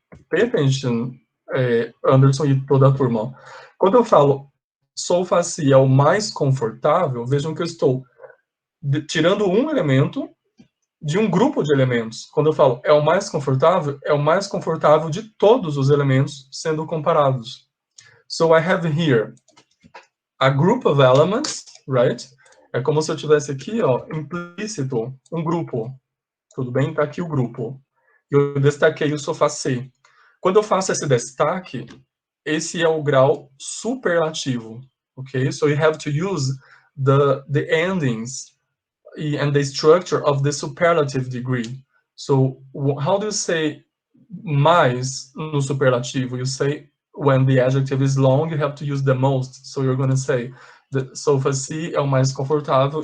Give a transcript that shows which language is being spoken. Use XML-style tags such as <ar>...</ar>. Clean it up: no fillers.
<en>Pay attention,</en> <pt>Anderson e toda a turma. Quando eu falo sofá C é o mais confortável, vejam que eu estou tirando um elemento de um grupo de elementos. Quando eu falo é o mais confortável de todos os elementos sendo comparados.</pt> <en>So I have here a group of elements, right?</en> <pt>É como se eu tivesse aqui, ó, implícito, um grupo. Tudo bem? Tá aqui o grupo. Eu destaquei o sofá C. Quando eu faço esse destaque, esse é o grau superlativo, ok?</pt> <en>So you have to use the endings and the structure of the superlative degree. So how do you say mais no superlativo? You say when the adjective is long, you have to use the most. So you're going to say the sofa C</en> <pt>é o mais confortável.</pt>